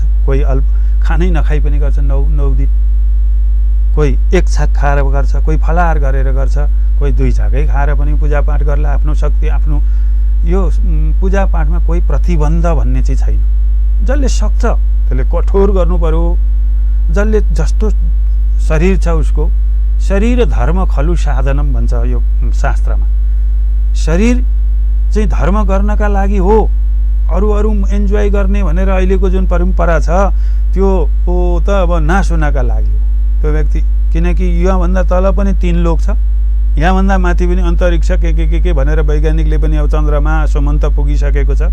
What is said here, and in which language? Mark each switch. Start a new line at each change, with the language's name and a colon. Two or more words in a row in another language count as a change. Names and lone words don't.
Nepali: कोही खानै नखाइ पनि गर्छ 9 दिन, कोही एक छाक खाएर गर्छ, कोही फलाहार गरेर गर्छ, कोही 2 छाकै खाएर पनि पूजापाठ गर्ला। आफ्नो शक्ति, आफ्नो यो पूजापाठमा कोही प्रतिबन्ध भन्ने चाहिँ छैन। जसले सक्छ त्यसले कठोर गर्नु पर्यो। जसले जस्तो शरीर छ उसको,
Sanskrit: शरीर धर्म खलु साधनम
Nepali: भन्छ यो शास्त्रमा। शरीर चाहिँ धर्म गर्नका लागि हो, अरू इन्जोय गर्ने भनेर अहिलेको जुन परम्परा छ त्यो त अब नाश हुनका लागि हो त्यो व्यक्ति। किनकि यहाँभन्दा तल पनि 3 लोक छ, यहाँभन्दा माथि पनि अन्तरिक्ष के भनेर वैज्ञानिकले पनि अब चन्द्रमा सुमन्त पुगिसकेको छ।